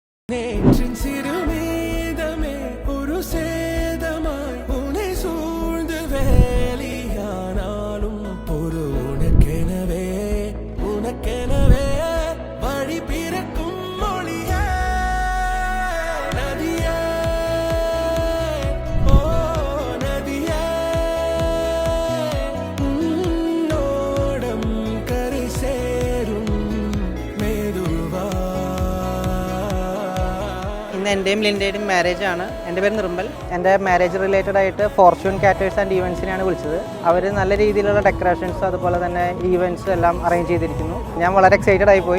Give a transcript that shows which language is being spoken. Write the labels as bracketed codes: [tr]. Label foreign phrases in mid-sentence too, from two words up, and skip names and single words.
[ta] நேற்றின் சிறுமீதமே ஒரு சேதமாய் உனை சூழ்ந்து வேலியானாலும் பொறு உனக்கெனவே வழி பிறக்கும் மொழியே நதியே ஓ நதியே உன்னோடம் கரை சேரும் മേതുവാ. [ml] ഇന്ന് എൻ്റെയും ലിൻ്റെയും മാരേജ് ആണ്. എൻ്റെ പേര് നിർമ്മൽ. എൻ്റെ മാരേജ് റിലേറ്റഡ് ആയിട്ട് ഫോർച്യൂൺ കാറ്റേഴ്സ് ആൻഡ് ഈവൻസിനെയാണ് വിളിച്ചത്. അവർ നല്ല രീതിയിലുള്ള ഡെക്കറേഷൻസ് അതുപോലെ തന്നെ ഈവൻറ്റ്സ് എല്ലാം അറേഞ്ച് ചെയ്തിരിക്കുന്നു. ഞാൻ വളരെ എക്സൈറ്റഡ് ആയിപ്പോയി.